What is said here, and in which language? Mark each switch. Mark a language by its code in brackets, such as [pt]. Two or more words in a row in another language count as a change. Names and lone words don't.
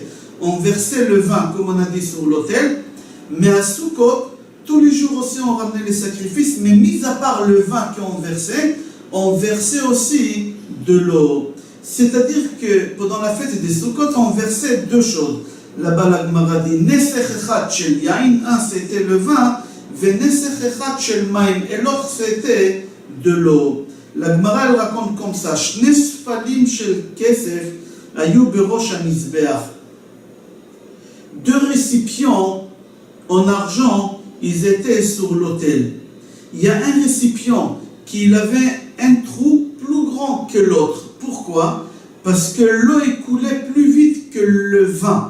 [fr] On versait le vin, comme on a dit, sur l'autel. Mais à Sukkot, tous les jours aussi, on ramenait les sacrifices. Mais mis à part le vin qu'on versait, on versait aussi de l'eau. C'est-à-dire que pendant la fête des Sukkot, on versait deux choses. Là-bas, la Gemara dit [he] נסך אחד של יין, [fr] un c'était le vin, [he] ונסך אחד של מים, [fr] et l'autre c'était de l'eau. La Gemara elle raconte comme ça [he] שני ספלים של כסף היו בראש המזבח. [fr] Deux récipients en argent, ils étaient sur l'autel. Il y a un récipient qui avait un trou plus grand que l'autre. Pourquoi? Parce que l'eau coulait plus vite que le vin.